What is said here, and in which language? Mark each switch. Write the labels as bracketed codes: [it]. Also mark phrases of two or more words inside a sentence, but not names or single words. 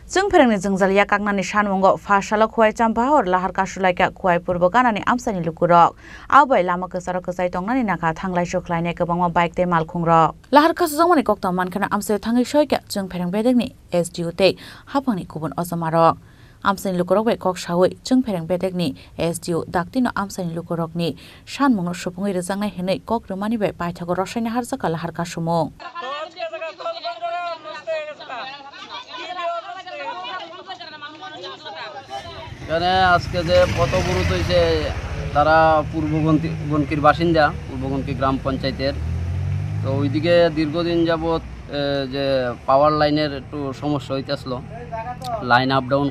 [trp] जों फेरेंनि जोंजालिया कागनानि सानमुंगो फाशाला खुवाइ चाम्पा हर लाहार कासुलाइका खुवाइ पूर्व गानानि आमसानि लुकुरक आबै लामा गोसारो गोसाइ तंनानि नाका थांलाय सुख्लायनाय गोबांमा बाइक ते मालखुंरक लाहार कासुजोंमानि कक्ता मानखाना आमसायाव थाङै सयका जों फेरें बेदेगनि SDO ते हाफांनि गुबुन अजमारक आमसानि लुकुरक बै कक सावै जों फेरें बेदेगनि SDO दाक्तिनो आमसानि लुकुरकनि सानमुंनो सुफुङै रोजांनाय हेनै कक रोमानि बै पाइथागो रसायना हारजाका लाहार कासुमुं [bn] এখানে আজকে যে পথবরোধ হয়েছে তারা পূর্বগণকির বাসিন্দা পূর্বগণকি গ্রাম পঞ্চায়েতের তো ওইদিকে দীর্ঘদিন যাবৎ যে [en] power line [bn] একটু সমস্যা হইতেছিল [en] line up down